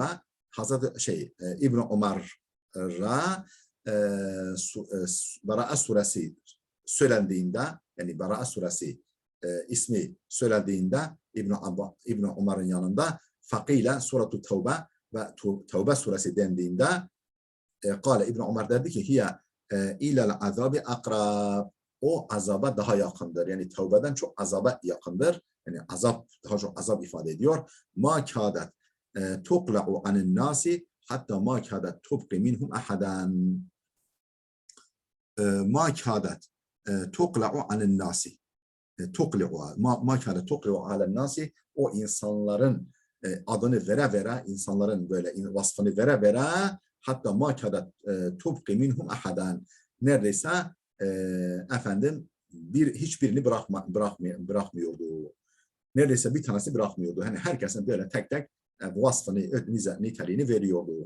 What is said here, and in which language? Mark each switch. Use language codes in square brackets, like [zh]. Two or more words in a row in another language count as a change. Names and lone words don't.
[tr] Hazreti İbn Ömer'a Bera'a suresi söylendiğinde, yani Bera'a suresi ismi söylendiğinde İbn Ömer'in yanında [ar] فقيل سورة التوبة [tr] ve Tevbe suresi dendiğinde kâle İbn Ömer dedi ki [ar] هي إلى العذاب أقرب, [tr] o azaba daha yakındır. Yani Tevbe'den çok azaba yakındır. Yani azap, daha çok azap ifade ediyor. [ar] ما كادت تقلع عن الناس حتى ما كادت تبقي منهم أحدا. ما كادت تقلع عن الناس. تقلع ما كان تقلع على الناس, [tr] o insanların adını vere vere, insanların böyle vasfını vere vere, [ar] حتى ما كان تبقي منهم أحدا, [tr] neredeyse efendim hiçbirini bırakmıyordu. Neredeyse bir tanesi bırakmıyordu. Hani herkesin böyle tek tek vasfını, niteliğini veriyordu.